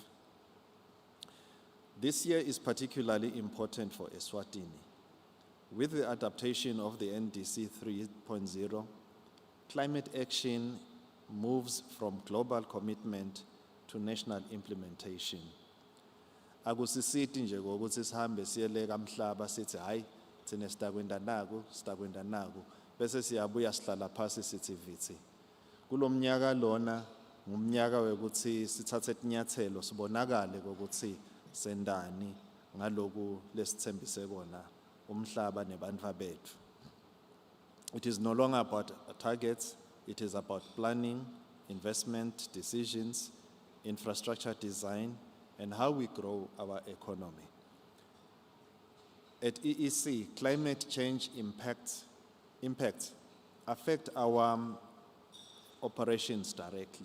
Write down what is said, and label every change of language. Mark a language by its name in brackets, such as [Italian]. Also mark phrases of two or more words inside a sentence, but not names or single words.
[English] This year is particularly important for Eswatini. With the adaptation of the NDC 3.0, climate action moves from global commitment to national implementation. [Swati] Akusisithi nje ngokuthi sihambe siyeleka umhlaba sithi hayi thina sitakwenda naku bese siyabuya sihlala phansi sithi vithi. Kulomnyaka lona ngumnyaka wekuthi sithathe inyathelo sibonakale ukuthi sendani ngaloku lesithembise kona umhlaba nebantwa bethu. [English] It is no longer about targets, it is about planning, investment decisions, infrastructure design, and how we grow our economy. At EEC, climate change impacts affect our operations directly.